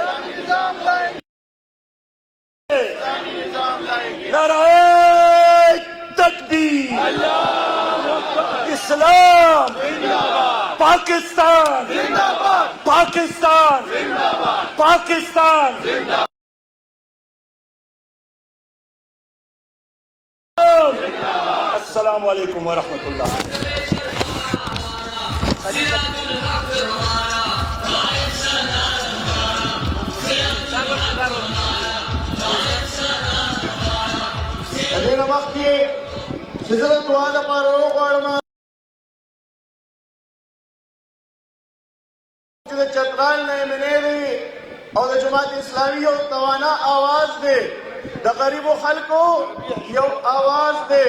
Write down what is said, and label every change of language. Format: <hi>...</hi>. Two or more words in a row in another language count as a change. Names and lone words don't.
<ur>نعرہ تکبیر، اسلام، پاکستان، پاکستان، پاکستان.</ur> <ar>السلام علیکم ورحمۃ اللہ.</ar> <ps>دغه وخت کې چې زه د دعا لپاره وغواړم چې د چترال نه منې دی او د جماعت اسلامي یو توانا آواز دی، د غریبو خلکو یو آواز دی.</ps>